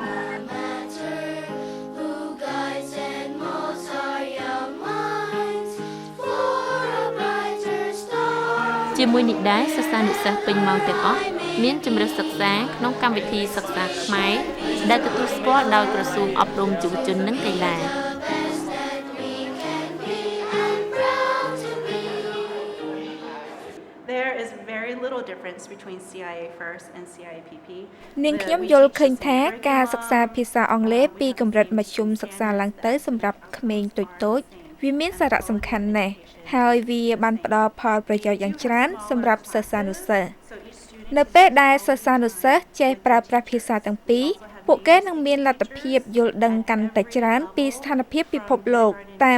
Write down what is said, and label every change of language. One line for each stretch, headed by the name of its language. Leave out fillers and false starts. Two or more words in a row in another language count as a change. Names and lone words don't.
Khmer: ជាមួយនេះដែរសិស្សានុសិស្សពេញម៉ោងទាំងអស់មានជម្រើសសិក្សាក្នុងកម្មវិធីសិក្សាខ្មែរដែលទទួលស្គាល់ដោយក្រសួងអប់រំយុវជននិងកីឡា
English: There is very little difference between CIA First and CIAPP.
Khmer: នាងខ្ញុំយល់ឃើញថាការសិក្សាភាសាអង់គ្លេសពីកម្រិតមធ្យមសិក្សាឡើងទៅសម្រាប់ក្មេងតូចៗវាមានសារៈសំខាន់ណាស់ហើយវាបានផ្ដល់ផលប្រយោជន៍យ៉ាងច្រើនសម្រាប់សិស្សានុសិស្សនៅពេលដែលសិស្សានុសិស្សចេះប្រើប្រាស់ភាសាទាំងពីរពួកគេនឹងមានលទ្ធភាពយល់ដឹងកាន់តែច្រើនពីស្ថានភាពពិភពលោកតាម